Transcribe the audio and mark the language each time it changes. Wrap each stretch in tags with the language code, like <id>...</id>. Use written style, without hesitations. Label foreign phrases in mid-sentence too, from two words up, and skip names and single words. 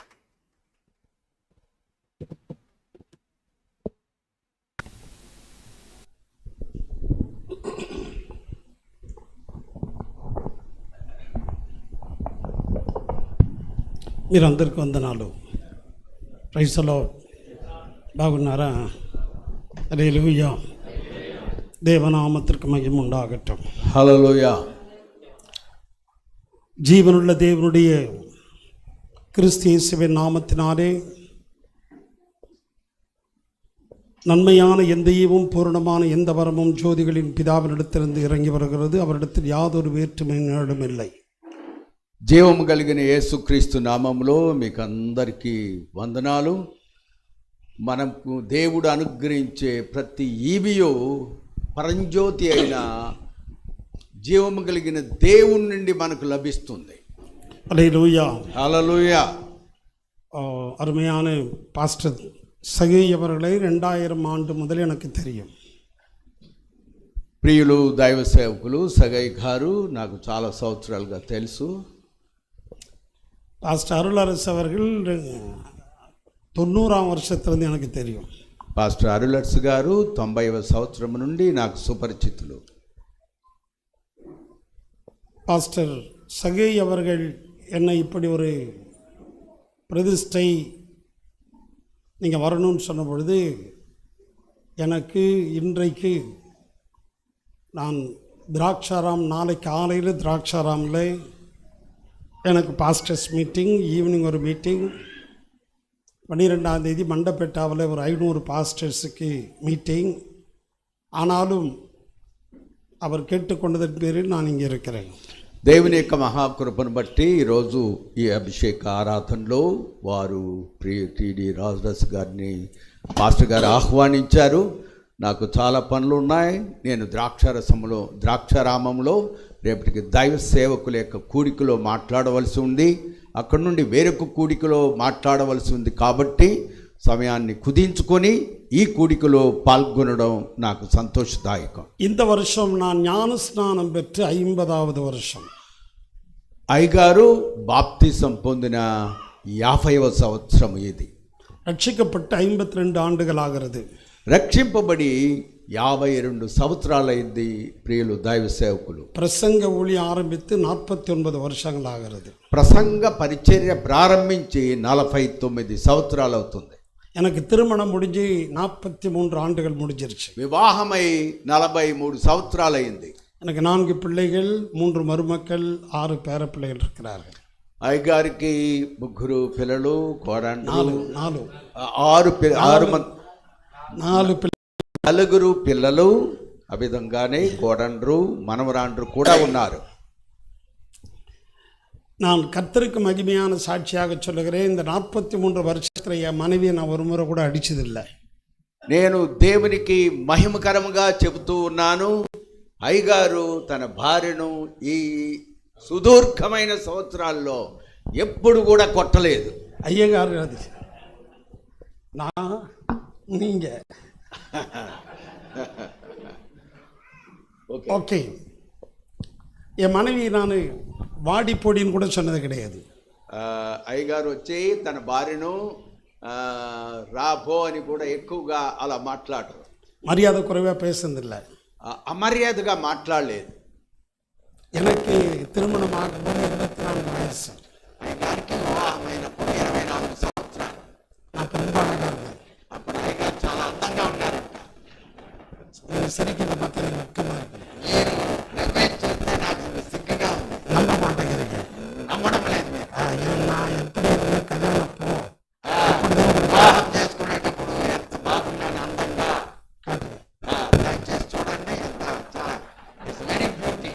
<te>మీరందరికీ వందనాలు.</te> <en>praise the Lord.</en> <te>బాగున్నారా? హల్లెలూయా.</te> <ta>தேவநாமத்திற்கு மகிமை உண்டாகட்டும். ஹல்லேலூயா. ஜீவனுள்ள தேவனுடைய கிறிஸ்து இயேசுவின் நாமத்தினாலே நன்மையான எந்த ஈவும் பூரணமான எந்த வரமும் ஜோதிகளின் பிதாவினிடத்திலிருந்து இறங்கி வருகிறது. அவரிடத்தில் யாதொரு வேற்றுமையும் இல்லை.</ta> <te>జీవము కలిగిన యేసుక్రీస్తు నామములో మీకు అందరికీ వందనాలు. మనకు దేవుడు అనుగ్రహించే ప్రతి ఈవియో పరంజ్యోతి అయిన జీవము కలిగిన దేవుని నుండి మనకు లభిస్తుంది. హల్లెలూయా. హల్లెలూయా.</te> <ta>அருமையான பாஸ்டர் சகை அவர்களை 2000 ஆண்டு முதல் எனக்கு தெரியும்.</ta> <te>ప్రియులు దైవ సేవకులు సగై గారు నాకు చాలా సంవత్సరాలుగా తెలుసు.</te> <ta>பாஸ்டர் அருளரசு அவர்கள் 90ஆம் வருஷத்துலேருந்து எனக்கு தெரியும்.</ta> <te>పాస్టర్ అరుళర్స్ గారు 90వ సంవత్సరం నుండి నాకు సుపరిచితులు.</te> <ta>பாஸ்டர் சகை அவர்கள் என்னை இப்படி ஒரு பிரதிஷ்டை நீங்கள் வரணும்னு சொன்ன பொழுது எனக்கு இன்றைக்கு நான் திராட்சாராம் நாளைக்கு காலையில் திராட்சாராமில் எனக்கு</ta> <en>pastors meeting, evening</en> <ta>ஒரு மீட்டிங், 12ஆம் தேதி மண்டபேட்டாவில் ஒரு 500</ta> <en>pastors meeting.</en> <ta>ஆனாலும் அவர் கேட்டுக்கொண்டதன் பேரில் நான் இங்கே இருக்கிறேன்.</ta> <te>దేవుని యొక్క మహాకృపను బట్టి ఈరోజు ఈ అభిషేక ఆరాధనలో వారు టీడీ రాజరస్ గారిని పాస్టర్ గారు ఆహ్వానించారు. నాకు చాలా పనులు ఉన్నాయి. నేను ద్రాక్షారామంలో రేపటికి దైవ సేవకుల యొక్క కూడికలో మాట్లాడవలసి ఉంది. అక్కడి నుండి వేరొక కూడికలో మాట్లాడవలసి ఉంది. కాబట్టి సమయాన్ని కుదించుకొని ఈ కూడికలో పాల్గొనడం నాకు సంతోషదాయకం.</te> <ta>இந்த வருஷம் நான் ஞானஸ்நானம் பெற்று 50வது வருஷம்.</ta> <te>అయ్యగారు బాప్తిసం పొందిన 50వ సంవత్సరం ఇది.</te> <ta>ரட்சிக்கப்பட்டு 52 ஆண்டுகள் ஆகிறது.</ta> <te>రక్షింపబడి 52 సంవత్సరాలైంది. ప్రియులు దైవ సేవకులు</te> <ta>பிரசங்க ஊழியம் ஆரம்பித்து 49 வருஷங்கள் ஆகிறது.</ta> <te>ప్రసంగ పరిచర్య ప్రారంభించి 49 సంవత్సరాలు అవుతుంది.</te> <ta>எனக்கு திருமணம் முடிஞ்சு 43 ஆண்டுகள் முடிஞ்சிருச்சு.</ta> <te>వివాహమై 43 సంవత్సరాలు అయింది.</te> <ta>எனக்கு 4 பிள்ளைகள், 3 மருமக்கள், 6 பேர பிள்ளைகள் இருக்கிறார்கள்.</ta> <te>అయ్యగారికి 3 పిల్లలు, కోడళ్ళు 4 పిల్లలు, ఆ విధంగానే కోడండ్రు, మనవరాండ్రు కూడా ఉన్నారు.</te> <ta>நான் கர்த்தருக்கு மகிமையான சாட்சியாக சொல்லுகிறேன். இந்த 43 வருஷத்துல என் மனைவியை நான் ஒரு முறை கூட அடிச்சதில்லை.</ta> <te>నేను దేవునికి మహిమకరంగా చెబుతూ ఉన్నాను. అయ్యగారు తన భార్యను ఈ సుదీర్ఘమైన సంవత్సరాల్లో ఎప్పుడు కూడా కొట్టలేదు. అయ్యగారు అది</te> <ta>நீங்க ஓகே. என் மனைவி நான் வாடி பொடின்னு கூட சொன்னது கிடையாது.</ta> <te>అయ్యగారు వచ్చి తన భార్యను రాబో అని కూడా ఎక్కువగా అలా మాట్లాడరు.</te> <ta>மரியாதை குறைவாக பேசுனதில்லை.</ta> <te>అమర్యాదగా మాట్లాడలేదు.</te> <ta>எனக்கு திருமணம் ஆகும்போது 24 வயசு.</ta> <te>అయ్యగారికి వివాహమైనప్పుడు 24 సంవత్సరాలు.</te> <ta>நான் பெண்பாடாக இருந்தேன்.</ta> <te>అప్పుడు అయ్యగారు చాలా అందంగా ఉన్నారు.</te> <ta>சிரிக்கிறத பார்த்தா எனக்கு வெட்கமாக இருக்கு.</ta> <te>నేను నవ్వేది చూస్తే నాకు సిగ్గుగా ఉంది.</te> <ta>நம்ப மாட்டேங்கிறீங்க.</ta> <te>నమ్మడం లేదు మీరు.</te> <ta>நான் எப்படி இருந்தேன் கல்யாணப்போ</ta> <te>వివాహం చేసుకునేటప్పుడు ఎంత బాగున్నాను అందంగా. దయచేసి చూడండి, ఎంత చాలా</te> <en>it's very beauty.</en>